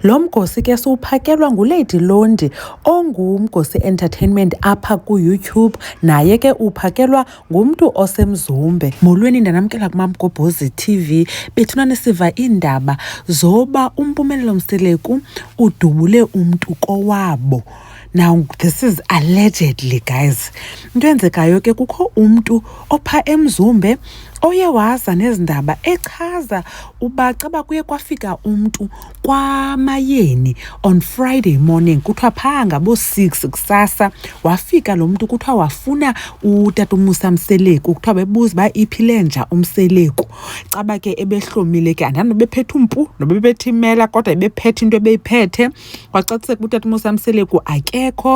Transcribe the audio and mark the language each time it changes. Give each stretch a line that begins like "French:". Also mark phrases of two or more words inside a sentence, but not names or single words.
Xhosa: Lo mgosi ke siwuphakelwa nguLady Londi ongumgosi entertainment apha ku-YouTube. Naye ke uphakelwa ngumntu osemzumbe. Molweni ndanamkela kuMamgobhozi TV. Bethunani siva iindaba zoba uMpumelelo Mseleku udubule umntu kowabo.
English: Now this is allegedly, guys.
Xhosa: Into enzekayo ke kukho umntu opha emzumbe oye waza nezindaba echaza uba caba kuye kwafika umntu kwaMayeni
English: on Friday morning
Xhosa: kuthiwa phaa ngabo-6 kusasa wafika lo mntu kuthiwa wafuna utata uMusa Mseleku kuthiwa bebuza uba iphile nja uMseleku. Caba ke ebehlomile ke andani nobephethe umpu nobephethe imela kodwa ebephethe into ebeyiphethe kwacaciseka utata uMusa Mseleku akekho.